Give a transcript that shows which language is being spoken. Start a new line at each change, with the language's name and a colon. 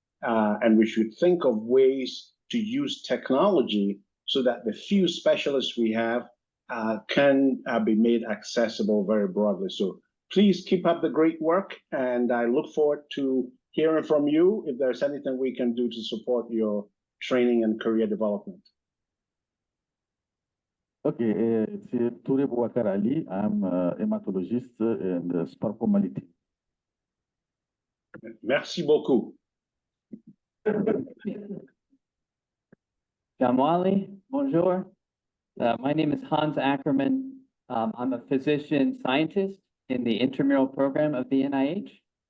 English: And we should think of ways to use technology so that the few specialists we have can be made accessible very broadly. So please keep up the great work, and I look forward to hearing from you if there's anything we can do to support your training and career development.
French: Okay, c'est Touré Bouakar Ali.
English: I'm a hematologist and sparkomality.
French: Merci beaucoup.
English: Jamwali, bonjour. My name is Hans Ackerman. I'm a physician scientist in the intramural program of the NIH.